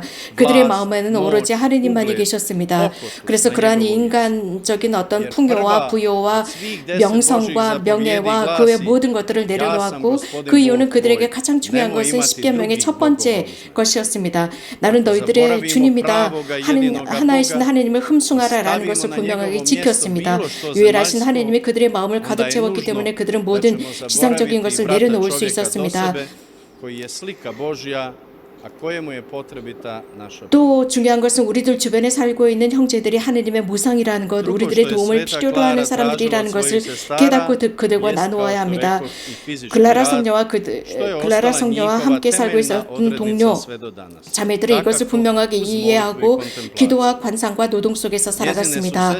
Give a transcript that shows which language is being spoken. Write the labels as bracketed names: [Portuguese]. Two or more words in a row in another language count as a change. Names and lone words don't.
[Korean] 그들의 마음에는 오로지 하느님만이 계셨습니다. 그래서 그러한 인간적인 어떤 풍요와 부요와 명성과 명예와 그 외 모든 것들을 내려놓았고 그 이유는 그들에게 가장 중요한 것은 십계명의 첫 번째 것이었습니다. 나는 너희들의 주님이다. 하나이신 하느님을 흠숭하라라는 것을 분명하게 지켰습니다. 유일하신 하느님이 그들의 마음을 가득 채웠기 때문에 그들은 모든 지상적인 것을 내려놓을 수 있었습니다. [Croatian] koji je slika Božja, a kojemu je potrebita naša [Korean] 또 중요한 것은 우리들 주변에 살고 있는 형제들이 하느님의 모상이라는 것, 우리들의 도움을 필요로 하는 사람들이라는 것을 깨닫고 그들과 나누어야 합니다. 글라라 성녀와 함께 살고 있었던 동료 자매들은 이것을 분명하게 이해하고 기도와 관상과 노동 속에서 살아갔습니다.